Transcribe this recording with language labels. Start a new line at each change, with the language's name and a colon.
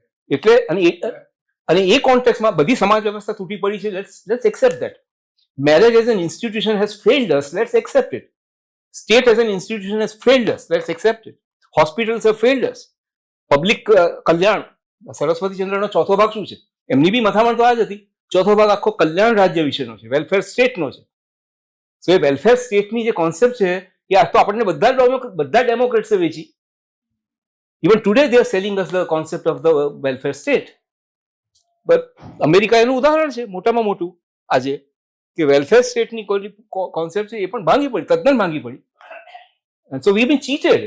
Gujarati: એટલે અને એ કોન્ટેક્સમાં બધી સમાજ વ્યવસ્થા તૂટી પડી છે.
English: Let's accept that. Marriage as an institution has failed us. Let's accept it. State as an institution has failed us. Let's accept it. Hospitals have failed us.
Gujarati: Public કલ્યાણ, સરસ્વતી ચંદ્રનો ચોથો ભાગ શું છે? એમની બી મથામણ તો આ જ હતી. ચોથો ભાગ આખો કલ્યાણ રાજ્ય વિશેનો છે, વેલફેર સ્ટેટનો છે. સો એ વેલફેર સ્ટેટની જે કોન્સેપ્ટ છે એ આજ તો આપણને બધા ડેમોક્રેટ્સે વેચી.
English: Even today they are selling us the concept of the welfare state.
Gujarati: But America એનું ઉદાહરણ છે મોટામાં મોટું આજે, કે વેલફેર સ્ટેટની કોન્સેપ્ટ છે એ પણ ભાંગી પડી, તદ્દન ભાંગી પડી.
English: So we been cheated.